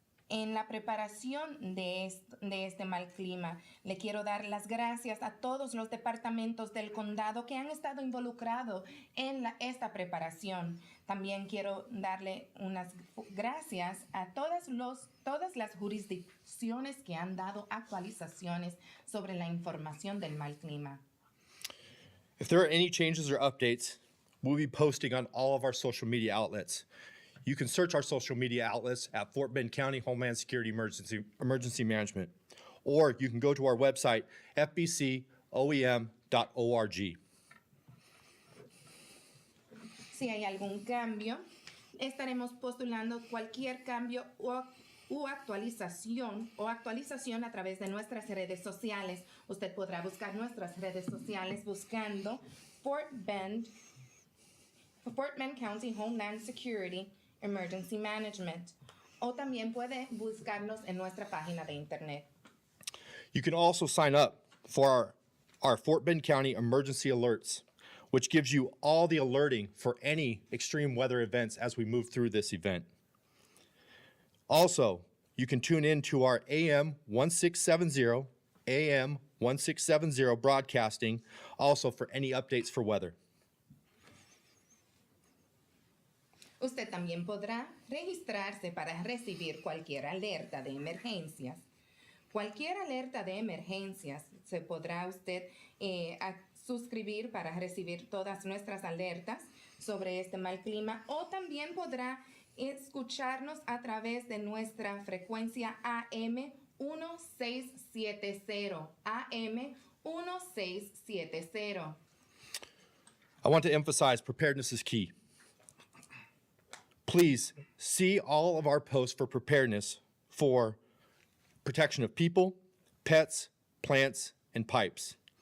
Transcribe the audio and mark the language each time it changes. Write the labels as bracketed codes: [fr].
[es] En la preparación de este mal clima, le quiero dar las gracias a todos los departamentos del condado que han estado involucrados en esta preparación. También quiero darle unas gracias a todas las jurisdicciones que han dado actualizaciones sobre la información del mal clima. [en] If there are any changes or updates, we'll be posting on all of our social media outlets. You can search our social media outlets at Fort Bend County Homeland Security Emergency Management, or you can go to our website, fbcoem.org. [es] Si hay algún cambio, estaremos postulando cualquier cambio u actualización a través de nuestras redes sociales. Usted podrá buscar nuestras redes sociales buscando Fort Bend County Homeland Security Emergency Management, o también puede buscarnos en nuestra página de internet. [en] You can also sign up for our Fort Bend County Emergency Alerts, which gives you all the alerting for any extreme weather events as we move through this event. Also, you can tune in to our AM 1670 broadcasting also for any updates for weather. [es] Usted también podrá registrarse para recibir cualquier alerta de emergencias. Cualquier alerta de emergencias se podrá usted suscribir para recibir todas nuestras alertas sobre este mal clima, o también podrá escucharnos a través de nuestra frecuencia AM 1670. AM 1670. [en] I want to emphasize preparedness is key. Please see all of our posts for preparedness for protection of people, pets, plants, and pipes.